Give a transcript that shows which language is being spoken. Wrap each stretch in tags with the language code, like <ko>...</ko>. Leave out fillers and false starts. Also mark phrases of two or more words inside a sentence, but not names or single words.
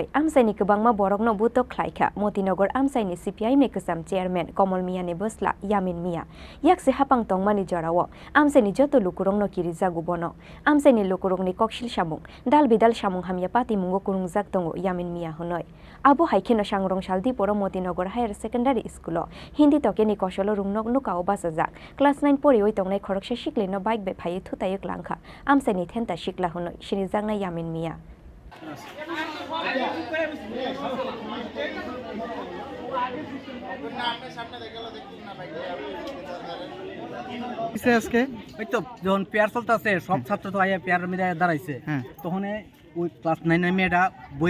<trp>amsaini kebangma borokno buto khlaika Motinagar amsaini CPI ni kesam chairman Komol Mia ni bosla Yamin Mia yakse hapang tongmani jarawo amsaini joto lukurongno kirija gubono amsaini lukurongni kokshil samung dal bidal samung hamya pati mungo kurungjak tongo Yamin Mia honoi abo haikeno sangrong saldi poro Motinagar Higher Secondary School Hindi tokeni kosolo rungnok nukao basajak class 9 pori oi tongnai khoroksa shiklino bike be phai thutayek langkha amsaini thenta shikla honoi sinijangna Yamin Mia</trp> <bn>আজকে ওই তো যখন পেয়ার চলতেছে সব ছাত্র তো আইয়া পেয়ার মধ্যে দাঁড়াইছে তখন ওই ক্লাস 9 এর মেয়েটা বই</bn>